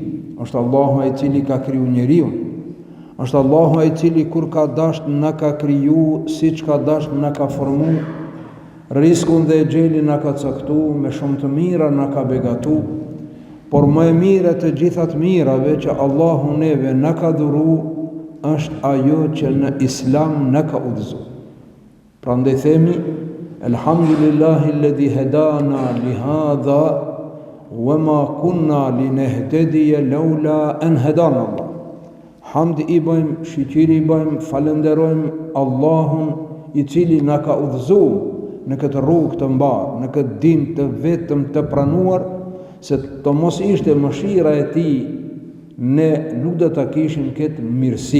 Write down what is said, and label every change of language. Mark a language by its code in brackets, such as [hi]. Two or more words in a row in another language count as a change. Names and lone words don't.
[sq] Është Allahu ai i cili ka kriju njeriu. Është Allahu ai i cili kur ka dashur na ka kriju, siç ka dashur na ka formu, riskun dhe xhelin na ka caktuar, me shumë të mira na ka begatu, por më e mira të gjitha të mirave që Allahu neve na ka dhuru është ajo që në Islam na ka udhëzuar. Prandaj themi [ar] الحمد لله الذي هدانا لهذا وَمَا كُنَّا لِنَهْتَدِيَ لَوْلَا أَنْ هَدَانَا اللَّهُ. [sq] Hamd i bëjmë, shqyqiri i bëjmë, falenderojmë Allahun i cili na ka udhëzuar në këtë rrugë të mbarë, në këtë din të vetëm të pranuar, se të mos ishte mëshira e tij, ne nuk do ta kishim këtë mirësi.